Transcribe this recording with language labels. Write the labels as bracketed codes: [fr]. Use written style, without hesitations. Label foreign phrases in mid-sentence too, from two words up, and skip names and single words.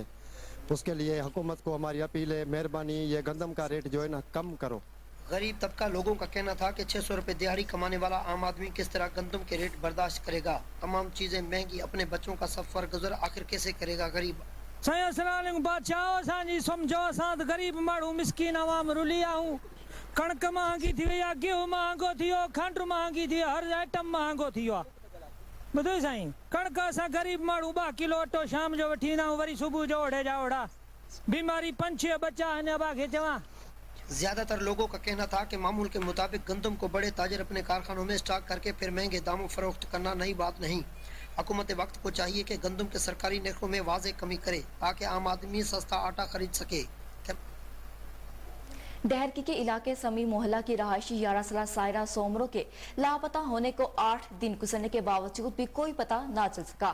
[ur] اس کے لیے حکومت کو ہماری اپیل ہے، مہربانی یہ گندم کا ریٹ جو ہے نا کم کرو. غریب طبقہ لوگوں کا کہنا تھا کہ 600 روپے دیہاڑی کمانے والا عام آدمی کس طرح گندم کے ریٹ برداشت کرے گا. تمام چیزیں مہنگی، اپنے بچوں کا سفر گزر آخر کیسے کرے گا غریب. [sd] बादशाह समझो असां गरीब माण्हू मिसकीन आवाम रुली आऊं। कणक महंगी थी वई आहे, गेहूं महंगो थी वियो, खंड महंगी थी, हर आइटम महंगो थी वियो आहे। ॿुधो साईं, कणक असां गरीब माण्हू 2 किलो अटो शाम जो वठी ईंदा आहियूं, वरी सुबुह जो ओढ़े जा ओढ़ा। बीमारी 5-6 बच्चा हिन अबा खे चवां। [ur] زیادہ تر لوگوں کا کہنا تھا کہ معمول کے مطابق گندم کو بڑے تاجر اپنے کارخانوں میں اسٹاک کر کے پھر مہنگے داموں فروخت کرنا نئی بات نہیں. حکومت وقت کو چاہیے کہ گندم کے سرکاری نرخوں میں واضح کمی کرے تاکہ عام آدمی سستا آٹا خرید سکے. ڈہرکی کے علاقے سمی محلہ کی رہائشی 11 سال سائرہ سومرو کے لاپتہ ہونے کو 8 دن گزرنے کے باوجود بھی کوئی پتہ نا چل سکا.